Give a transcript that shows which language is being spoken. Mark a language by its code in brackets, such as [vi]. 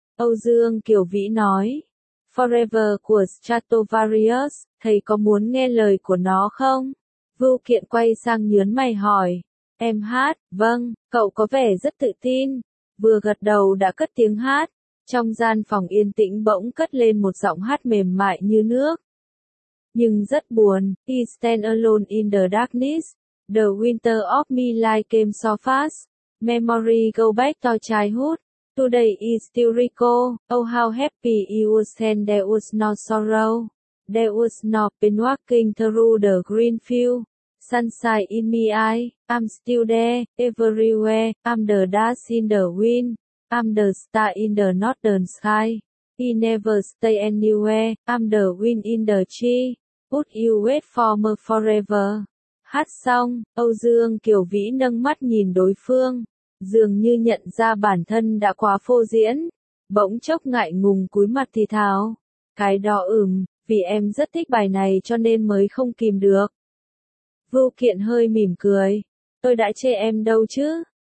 [vi] Âu Dương Kiều Vĩ nói, Forever của Stratovarius, thầy có muốn nghe lời của nó không? Vô Kiện quay sang nhướng mày hỏi, em hát, vâng, cậu có vẻ rất tự tin, vừa gật đầu đã cất tiếng hát. Trong gian phòng yên tĩnh bỗng cất lên một giọng hát mềm mại như nước. Nhưng rất buồn, [en] I stand alone in the darkness, the winter of my life came so fast, memory go back to childhood, today is still recall, oh how happy it was and there was no sorrow, there was no pain walking through the green field, sunshine in my eye, I'm still there, everywhere, I'm the dust in the wind. I'm the star in the northern sky. He never stay anywhere. I'm the wind in the tree. Would you wait for me forever? [vi] Hát xong, Âu Dương Kiều Vĩ nâng mắt nhìn đối phương. Dường như nhận ra bản thân đã quá phô diễn. Bỗng chốc ngại ngùng cúi mặt thì thào. Cái đó vì em rất thích bài này cho nên mới không kìm được. Vô Kiện hơi mỉm cười. Tôi đã chê em đâu chứ?